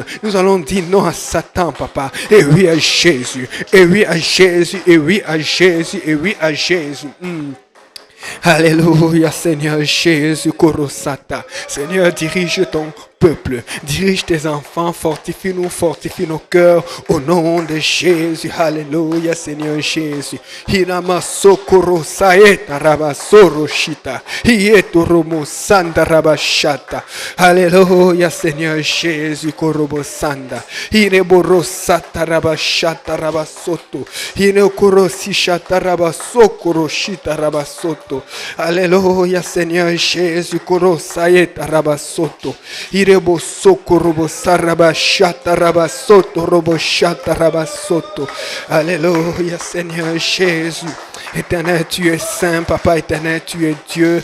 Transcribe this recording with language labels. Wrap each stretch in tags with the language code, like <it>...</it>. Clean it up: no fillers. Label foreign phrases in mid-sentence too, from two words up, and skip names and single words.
<fr>Nous allons dire non à Satan, Papa. Et oui à Jésus, et oui à Jésus, et oui à Jésus, et oui à Jésus. Alléluia, Seigneur Jésus, Korosata. Seigneur, dirige ton peuple, dirige tes enfants, fortifie-nous, fortifie nos cœurs, au nom de Jésus. Alléluia, Seigneur Jésus. Hirama sokoro saeta rabasoro shita. Hietoromo sanda rabashata. Alléluia, Seigneur Jésus, korobo sanda. Hireboro sata rabashata rabasoto. Hirekoro sishata rabasokoro shita rabasoto. Alléluia, Seigneur Jésus, koro saeta rabasoto. Irebo soko robo saraba shata raba soto robo shata raba soto. Alléluia, Seigneur Jésus. Éternel, tu es saint, Papa éternel, tu es Dieu.</fr>